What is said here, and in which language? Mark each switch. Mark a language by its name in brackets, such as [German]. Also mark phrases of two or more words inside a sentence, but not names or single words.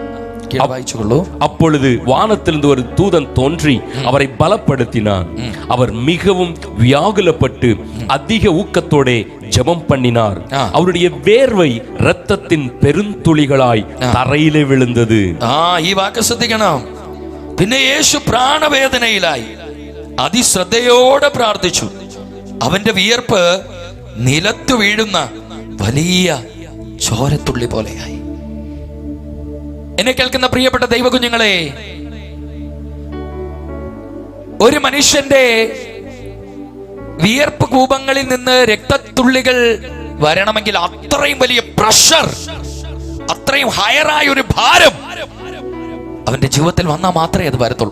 [Tamil] அப்பொழுது வானத்திலிருந்து ஒரு தூதன் தோன்றி அவரை பலப்படுத்தினான். அவர் மிகவும் வியாகுலப்பட்டு அதிக ஊக்கத்தோட ஜெபம் பண்ணினார். அவருடைய வேர்வை இரத்தத்தின் பெருந்துளிகளாய் தரையிலே விழுந்தது. [Malayalam] ഈ വാക്ക് ശ്രദ്ധിക്കണം. പിന്നെ യേശു പ്രാണവേദനയിലായി അതിശ്രദ്ധയോടെ പ്രാർത്ഥിച്ചു. അവന്റെ വിയർപ്പ് നിലത്തു വീഴുന്ന വലിയ ചോരത്തുള്ളി പോലെയായി. എന്നെ കേൾക്കുന്ന പ്രിയപ്പെട്ട ദൈവകുഞ്ഞുങ്ങളെ, ഒരു മനുഷ്യന്റെ വിയർപ്പ് കൂപങ്ങളിൽ നിന്ന് രക്തത്തുള്ളികൾ വരണമെങ്കിൽ അത്രയും വലിയ പ്രഷർ, അത്രയും ഹയറായ ഒരു ഭാരം അവന്റെ ജീവിതത്തിൽ വന്നാൽ മാത്രമേ അത് വരത്തുള്ളൂ.